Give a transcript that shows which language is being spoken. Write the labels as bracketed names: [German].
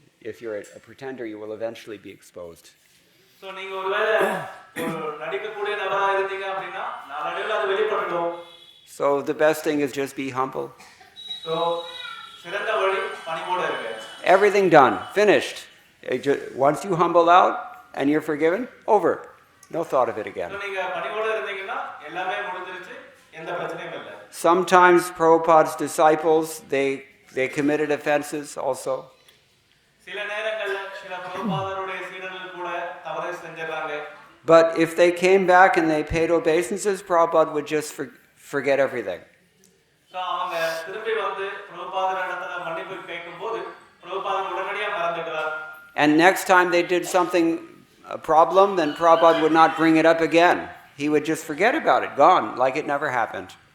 [English] If you're a pretender, you will eventually be exposed. [Tamil] So நீங்க ஒருவேளை ஒரு நடிக்கக்கூடிய நபரா இருந்தீங்க அப்படினா நாளடைவுல அது வெளிப்படும். [English] So the best thing is just be humble. [Tamil] So சிறந்த வழி பணிவோட இருங்க. [English] Everything done, finished. Once you humble out and you're forgiven, over. No thought of it again. [Tamil] So நீங்க பணிவோட இருந்தீங்கன்னா எல்லாமே முடிஞ்சிருச்சு, எந்த பிரச்சனையும் இல்ல. [English] Sometimes Prabhupada's disciples, they committed offenses also. [Tamil] சில நேரங்கள்ல சில பிரபுபாதருடைய சீடர்கள் கூட தவறு செஞ்சிராங்க. [English] But if they came back and they paid obeisances, Prabhupada would just forget everything. [Tamil] So அவங்க திரும்பி வந்து பிரபுபாதர் இடத்துல மன்னிப்பு கேட்கும்போது பிரபுபாதர் உடனடியா மறந்துடுறார். [English] And next time they did something, a problem, then Prabhupada would not bring it up again. He would just forget about it, gone, like it never happened.